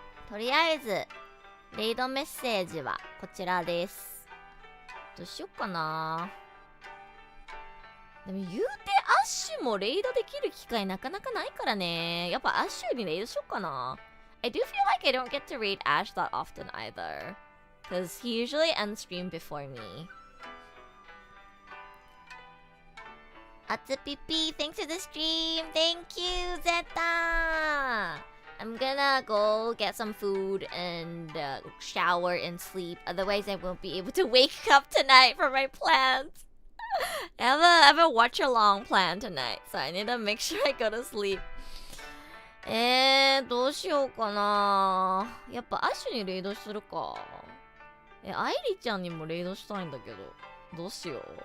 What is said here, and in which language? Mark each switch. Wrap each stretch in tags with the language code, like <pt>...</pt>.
<ja>とりあえずレイドメッセージはこちらです。どうしよっかな。でも言うてアッシュもレイドできる機会なかなかないからね。やっぱアッシュにレイドしよっかな。</ja> <en>I do feel like I don't get to raid Ash that often either, because he usually ends stream before me. Atsupipi, thanks for the stream. Thank you, Zeta. I'm gonna go get some food and shower and sleep. Otherwise, I won't be able to wake up tonight for my plans. I have a watch along plan tonight, so I need to make sure I go to sleep.</en> <ja>どうしようかな。やっぱアッシュにレイドするか。アイリちゃんにもレイドしたいんだけど。どうしよう。</ja>